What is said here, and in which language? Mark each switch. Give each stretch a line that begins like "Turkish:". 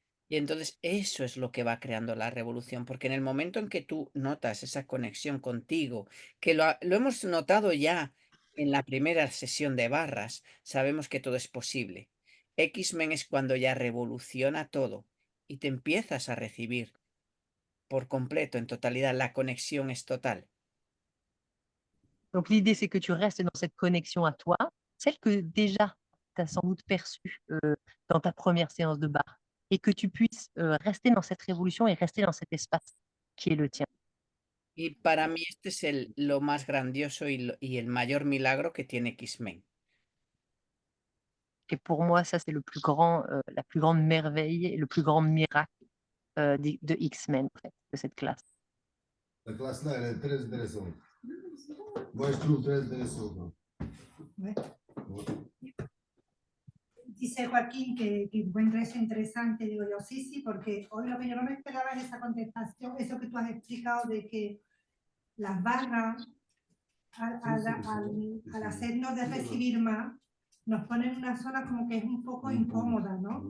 Spanish: Y entonces eso es lo que va creando la revolución, porque en el momento en que tú notas esa conexión contigo, que lo hemos notado ya en la primera sesión de barras, sabemos que todo es posible. X-Men es cuando ya revoluciona todo y te empiezas a recibir por completo, en totalidad, la conexión es total.
French: Donc, l'idée, c'est que tu restes dans cette connexion à toi, celle que déjà tu as sans doute perçue dans ta première séance de barre, et que tu puisses rester dans cette révolution et rester dans cet espace qui est le tien.
Spanish: Y para mí este es lo más grandioso y el mayor milagro que tiene X-Men.
French: Et pour moi, ça, c'est la plus grande merveille et le plus grand miracle de X-Men, en fait, de cette classe. La classe-là, elle est très intéressante. Moi, je trouve très intéressant. Ouais.
Spanish: dice Joaquín que encuentra eso interesante. Digo yo, sí, porque hoy lo que yo no me esperaba es esa contestación, eso que tú has explicado de que las barras, al hacernos de recibir más, nos ponen en una zona como que es un poco incómoda, ¿no?